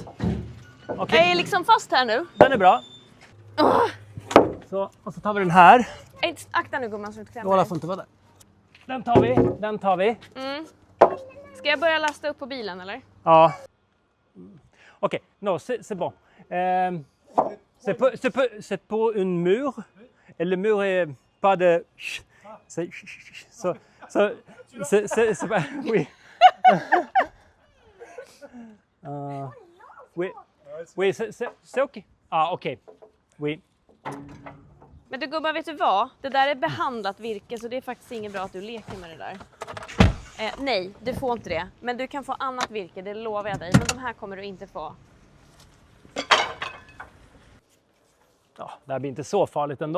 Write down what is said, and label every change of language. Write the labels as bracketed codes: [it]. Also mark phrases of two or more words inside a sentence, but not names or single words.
[sv] Jag Okej, är liksom fast här nu. den är bra. Så, och så tar vi den här. Akta nu gumman så du inte klämmer Lola dig. får inte vara där. Den tar vi. Ska jag börja lasta upp på bilen eller? Ja. Okej, [fr] non, c'est bon. C'est pour une mur. Et le mur est pas de... C'est pas... Oui. Oui, oui c'est okej. Ah, okej. Oui. [sv] Men du gubbar, vet du vad? Det där är behandlat virke så det är faktiskt inget bra att du leker med det där. Nej, du får inte det. Men du kan få annat virke, det lovar jag dig. Men de här kommer du inte få. Ja, det här blir inte så farligt ändå.